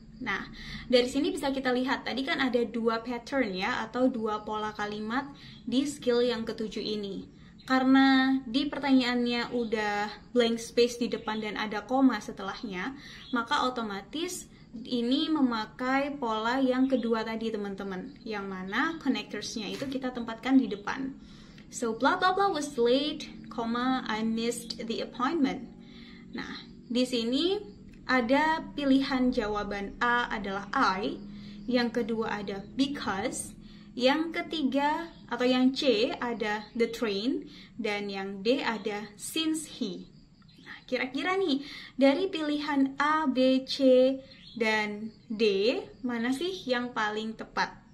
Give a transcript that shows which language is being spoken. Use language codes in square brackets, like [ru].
[id] Nah, dari sini bisa kita lihat, tadi kan ada dua pattern ya, atau dua pola kalimat di skill yang ketujuh ini. Karena di pertanyaannya udah blank space di depan dan ada koma setelahnya, maka otomatis ini memakai pola yang kedua tadi teman-teman, yang mana connectorsnya itu kita tempatkan di depan. [en] So, blah blah blah was late, I missed the appointment. [id] Nah, di sini ada pilihan jawaban A adalah I, yang kedua ada because, yang ketiga atau yang C ada the train, dan yang D ada since he. Nah, kira-kira nih, dari pilihan A, B, C, dan D, mana sih yang paling tepat?